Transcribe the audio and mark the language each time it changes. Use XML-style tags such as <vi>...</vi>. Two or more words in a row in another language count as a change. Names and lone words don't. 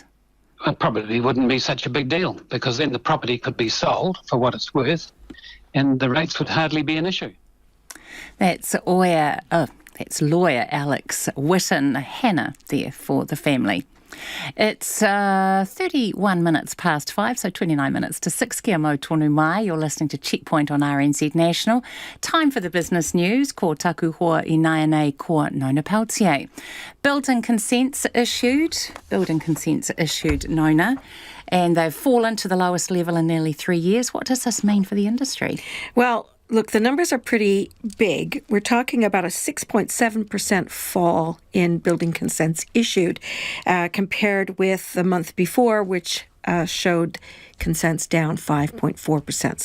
<en>It probably wouldn't be such a big deal, because then the property could be sold for what it's worth and the rates would hardly be an issue. That's lawyer Alex Whitten-Hanna there for the family. It's 31 minutes past 5, so 29 minutes to 6.</en> <mi>Kia mau tonu mai.</mi> <en>You're listening to Checkpoint on RNZ National. Time for the business news.</en> <mi>Ko taku hoa I nai ko Nona Peltier.</mi> <en>Building consents issued, Nona, and they've fallen to the lowest level in nearly 3 years. What does this mean for the industry? Well, look, the numbers are pretty big. We're talking about a 6.7% fall in building consents issued compared with the month before, which showed consents down 5.4%.</en>